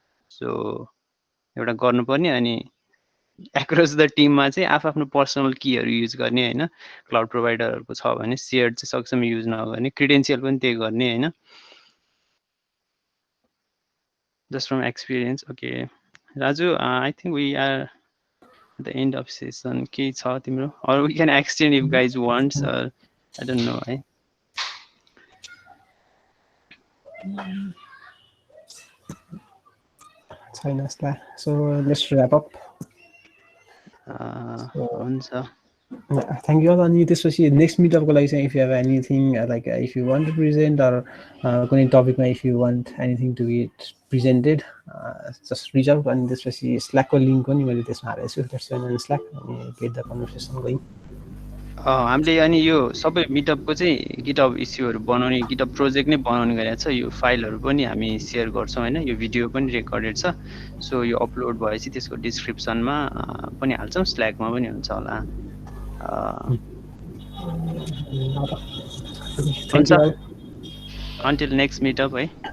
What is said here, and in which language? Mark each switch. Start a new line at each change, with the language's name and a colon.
Nepali: So एउटा गर्नुपर्ने, अनि एक्रस द टिममा चाहिँ आफ्नो पर्सनल कीहरू युज गर्ने होइन। क्लाउड प्रोभाइडरहरूको छ भने सेयर चाहिँ सकेसम्म युज नगर्ने, क्रिडेन्सियल पनि त्यही गर्ने होइन।
English: Just from experience. Okay Raju, I think we are the end of session.
Nepali: के छ तिम्रो,
English: or we can extend if guys wants, or I don't know
Nepali: है। छैन जस्ता।
English: So let's wrap up.
Nepali: हुन्छ।
English: Thank you all.
Nepali: अनि त्यसपछि नेक्स्ट मिटअपको लागि चाहिँ
English: if you have anything like if you want to present
Nepali: or कुनै टपिकमा
English: If you want anything to get presented just reach out.
Nepali: अनि त्यसपछि स्ल्याकको लिङ्क पनि मैले त्यसमा हालेको छु,
English: that's one Slack,
Nepali: अनि
English: Get the conversation going.
Nepali: हामीले अनि यो सबै मिटअपको चाहिँ गिटअप इस्युहरू बनाउने, गिटअप प्रोजेक्ट नै बनाउने गरेको छ। यो फाइलहरू पनि हामी सेयर गर्छौँ होइन, यो भिडियो पनि रेकर्डेड छ। सो यो अपलोड भएपछि त्यसको डिस्क्रिप्सनमा पनि हाल्छौँ, स्ल्याकमा पनि हुन्छ होला। हुन्छ,
English: until next meetup
Nepali: है।